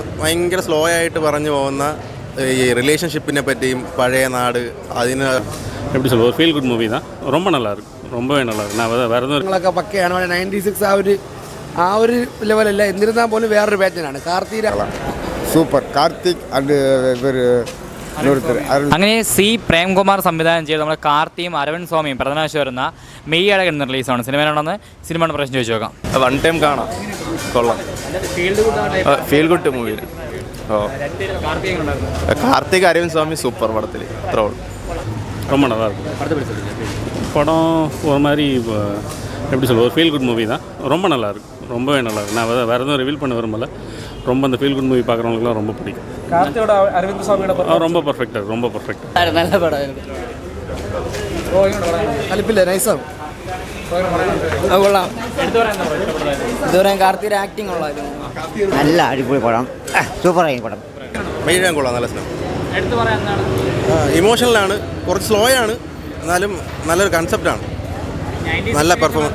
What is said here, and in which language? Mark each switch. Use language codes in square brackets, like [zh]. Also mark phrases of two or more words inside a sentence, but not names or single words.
[ml] ഭയങ്കര സ്ലോ ആയിട്ട് പറഞ്ഞു പോകുന്ന ഈ റിലേഷൻഷിപ്പിനെ പറ്റിയും പഴയ നാട് അതിന് [ta] எப்படி சொல்லுவோம் [en] feel good movie [ta] தான் ரொம்ப நல்லா இருக்கு ரொம்பவே நல்லா இருக்கு நான் வேறு எதுவும் [ml] പക്കയാണ് 96 ആ ഒരു ലെവലല്ല എന്നിരുന്നാൽ പോലും വേറൊരു പാറ്റേണാണ് സൂപ്പർ കാർത്തിക് ആൻഡ് അങ്ങനെ സി പ്രേംകുമാർ സംവിധാനം ചെയ്ത് നമ്മുടെ കാർത്തിയും അരവിന്ദ് സ്വാമിയും പ്രധാനമാശം വരുന്ന മെയ്യഴകൻ എന്ന റിലീസാണ്. സിനിമയിലാണെന്ന് സിനിമയുടെ പ്രശ്നം ചോദിച്ചു നോക്കാം. [en] one time [ml] കാണാം, കൊള്ളാം, [en] feel good movie. [ta] ഓ கார்த்திக் அரவிந்த் சுவாமி சூப்பர் படத்தில் த்ரோல் ரொம்ப நல்லா இருக்கும். படம் ஒரு மாதிரி எப்படி சொல்லுவோம் ஒரு [en] feel good movie [ta] தான், ரொம்ப நல்லா இருக்கு, ரொம்பவே நல்லா இருக்கு. நான் வேறு எதுவும் ரிவீல் பண்ண விரும்பல. ரொம்ப அந்த [en] feel good movie [ta] பார்க்குறவங்களுக்குலாம் ரொம்ப பிடிக்கும். [ml] കാർത്തിയോட അരവിന്ദ് സ്വാമിയുടെ [ta] ரொம்ப பர்ஃபெக்டாக ரொம்ப பர்ஃபெக்டாக [ml] നല്ല പടം കലിപ്പില്ല നൈസാണ് കൊള്ളാം. ഇതുവരെ കാർത്തിയുടെ ആക്ടിങ് ഉള്ളായിരുന്നു. നല്ല അടിപൊളി പടം, സൂപ്പറായി പടം. മെയ്യാൻ കൊള്ളാം, നല്ല സിനിമ. ഇമോഷണലാണ്, കുറച്ച് സ്ലോ ആണ്, എന്നാലും നല്ലൊരു കൺസെപ്റ്റാണ്, നല്ല പെർഫോമൻസ്.